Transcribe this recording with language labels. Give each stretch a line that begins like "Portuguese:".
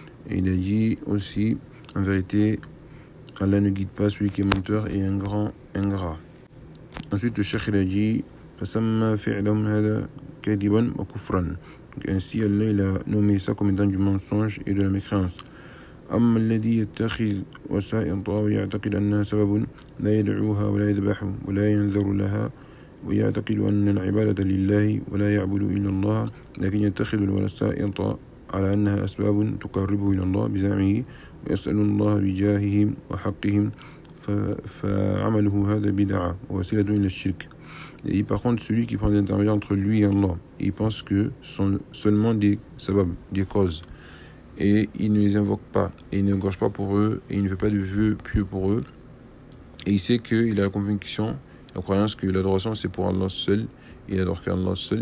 French: Et il a dit aussi en vérité, Allah ne guide pas celui qui est menteur et un grand ingrat. Ensuite, le Cheikh a dit
Arabic: فَسَمَّا فِعْلَهُمْ هَذَا كَذِبًا وَكُفْرًا.
French: Ainsi, Allah il a nommé ça comme étant du mensonge et de la mécréance.
Arabic: أما الذي يتخذ وسائل طاعة ويعتقد أنها سبب لا يدعوها ولا يذبحها ولا ينذر لها ويعتقد أن العبادة لله ولا يعبد إلا الله لكن يتخذ الوسائل طاعة على أنها أسباب تقربه إلى الله بزعمه ويسأل الله بجاههم وحقهم فعمله هذا بدعة ووسيلة إلى الشرك.
French: Et par contre, celui qui prend l'intermédiaire entre lui et Allah, il pense que sont seulement des sabab, des causes. Et il ne les invoque pas, et il ne gorge pas pour eux, et il ne fait pas de vœux pieux pour eux. Et il sait qu'il a la conviction, la croyance que l'adoration c'est pour Allah seul, et il adore qu'Allah seul.